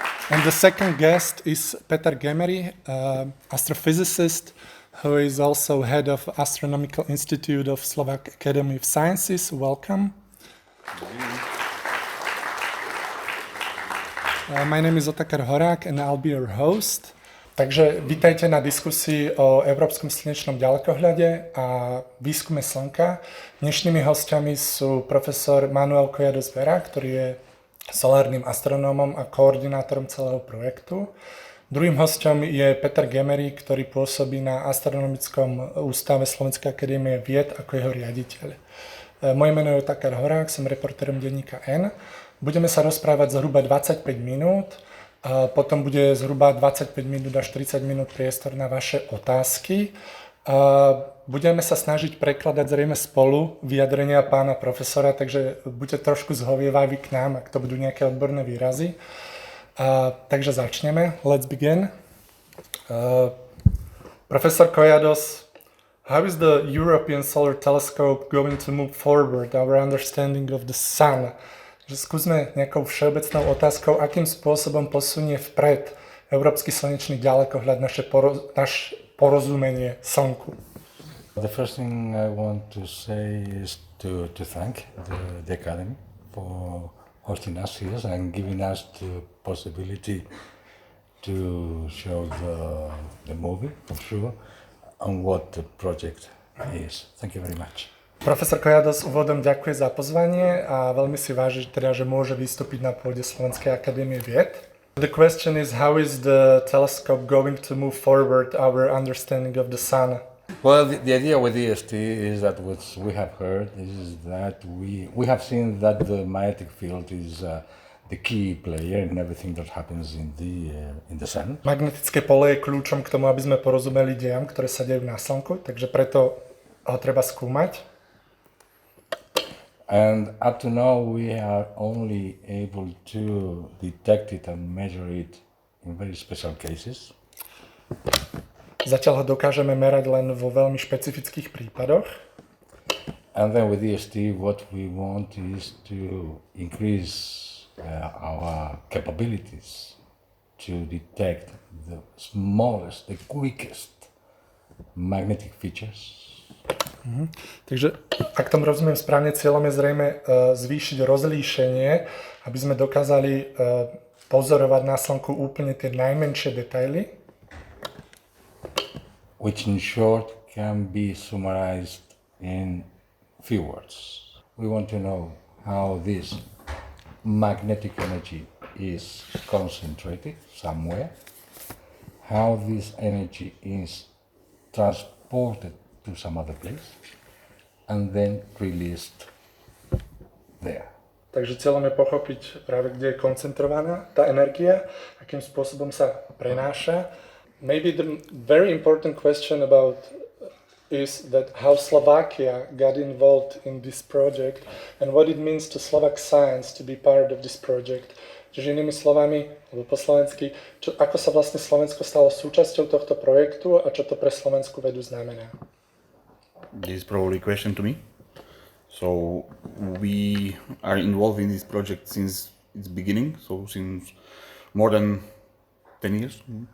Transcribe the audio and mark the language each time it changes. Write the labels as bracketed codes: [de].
[en] And the second guest is Peter Gemery, astrophysicist, who is also head of Astronomical Institute of Slovak Academy of Sciences. Welcome. My name is Otakar Horák and I'll be your host. [sk] Takže vítajte na diskusii o európskom slnečnom ďalekohľade a výskume Slnka. Dnešnými hostiami sú profesor Manuel Collados, ktorý je solárnym astronómom a koordinátorom celého projektu. Druhým hostom je Peter Gemery, ktorý pôsobí na Astronomickom ústave Slovenskej akadémie vied ako jeho riaditeľ. Moje meno je Otakar Horák, som reportérom denníka N. Budeme sa rozprávať zhruba 25 minút, potom bude zhruba 25 minút až 30 minút priestor na vaše otázky. Budeme sa snažiť prekladať zrejme spolu vyjadrenia pána profesora, takže buďte trošku zhovievaví k nám, ak to budú nejaké odborné výrazy. Takže začneme. [en] Let's begin. Professor Collados, how is the European Solar Telescope going to move forward our understanding of the Sun? [sk] Skúsme nejakou všeobecnou otázkou, akým spôsobom posunie vpred európsky slnečný ďalekohľad naše porozumenie Slnku. [en] The first thing I want to say is to thank the Academy for hosting us here and giving us the possibility to show the movie, for sure, and what the project is. Thank you very much. [sk] Profesor Collados úvodom ďakuje za pozvanie a veľmi si váži, že môže vystúpiť na pôde Slovenskej akadémie vied. [en] The question is, how is the telescope going to move forward our understanding of the Sun? Well, the idea with EST is that what we have heard is that we have seen that the magnetic field is the key player in everything that happens in the Sun. [sk] Magnetické pole je kľúčom k tomu, aby sme porozumeli dejam, ktoré sa dejú na Slnku, takže preto ho treba skúmať. [en] And up to now we are only able to detect it and measure it in very special cases. [sk] Zatiaľ ho dokážeme merať len vo veľmi špecifických prípadoch. [en] And then with EST what we want is to increase our capabilities to detect the smallest, the quickest magnetic features. [sk] Takže, ak tomu rozumiem správne, cieľom je zrejme zvýšiť rozlíšenie, aby sme dokázali pozorovať na Slnku úplne tie najmenšie detaily. [en] Which in short can be summarized in few words. We want to know how this magnetic energy is concentrated somewhere, how this energy is transported to some other place and then released there. [sk] Takže cieľom je pochopiť práve, kde je koncentrovaná tá energia, akým spôsobom sa prenáša. [en] Maybe the very important question about is that how Slovakia got involved in this project and what it means to Slovak science to be part of this project. [sk] Čiže inými slovami, alebo po slovensky, ako sa vlastne Slovensko stalo súčasťou tohto projektu a čo to pre slovenskú vedu znamená. [en] This is probably a question to me. So we are involved in this project since its beginning, so since more than 10 years.